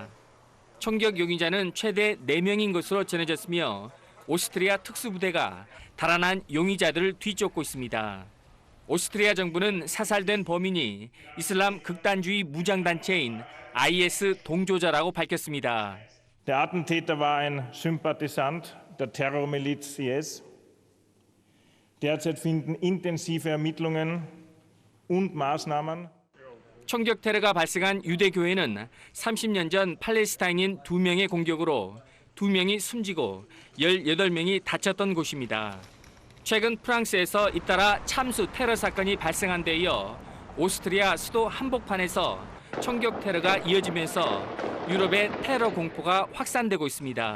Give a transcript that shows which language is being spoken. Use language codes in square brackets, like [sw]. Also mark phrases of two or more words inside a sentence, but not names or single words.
[ko] 총격 용의자는 최대 4명인 것으로 전해졌으며 오스트리아 특수부대가 달아난 용의자들을 뒤쫓고 있습니다. 오스트리아 정부는 사살된 범인이 이슬람 극단주의 무장단체인 IS 동조자라고 밝혔습니다. [de] Der Attentäter war ein Sympathisant der Terrormiliz IS. Derzeit finden intensive Ermittlungen und Maßnahmen. [ko] 총격 테러가 발생한 유대교회는 30년 전 팔레스타인인 2명의 공격으로 2명이 숨지고 18명이 다쳤던 곳입니다. 최근 프랑스에서 잇따라 참수 테러 사건이 발생한 데 이어 오스트리아 수도 한복판에서 총격 테러가 이어지면서 유럽의 테러 공포가 확산되고 있습니다.